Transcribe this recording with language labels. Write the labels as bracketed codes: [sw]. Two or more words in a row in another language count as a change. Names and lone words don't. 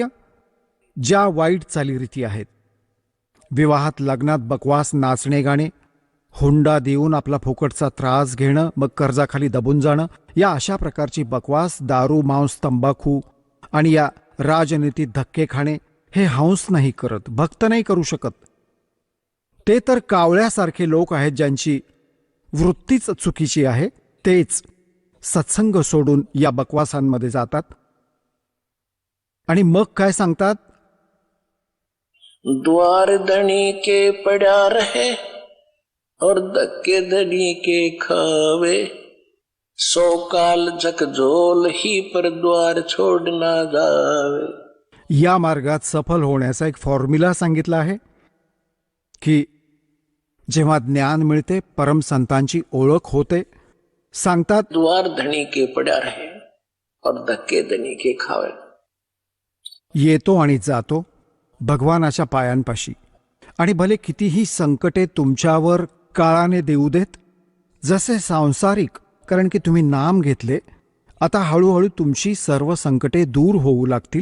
[mr] ज्या वाईट चालीरीती आहेत, विवाहात, लग्नात बकवास, नाचणे गाणे, हुंडा देऊन आपला फुकटचा त्रास घेणं, मग कर्जाखाली दबून जाणं, या अशा प्रकारची बकवास, दारू, मांस, तंबाखू आणि या राजनीतीत धक्के खाणे, हे हंस नाही करत, भक्त नाही करू शकत. ते तर कावळ्यासारखे लोक आहेत, ज्यांची वृत्तीच चुकीची आहे. तेच सत्संग सोडून या बकवासांमध्ये जातात. आणि मग काय सांगतात? [hi] द्वार धनी के पड़ा रहे, और धक्के धनी के खावे, 100 काल झकझोल ही पर द्वार छोड़ ना जावे. [mr] या मार्गात सफल होण्याचा एक फॉर्म्युला सांगितला आहे की जेव्हा ज्ञान मिळते, परमसंतांची ओळख होते, सांगतात [hi] द्वार धनी के पड़ा रहे और धक्के धनी के खावे. [mr] येतो आणि जातो भगवानाच्या पायांपाशी. आणि भले कितीही संकटे तुमच्यावर काळाने देऊ देत, जसे सांसारिक, कारण की तुम्ही नाम घेतले, आता हळूहळू तुमची सर्व संकटे दूर होऊ लागतील.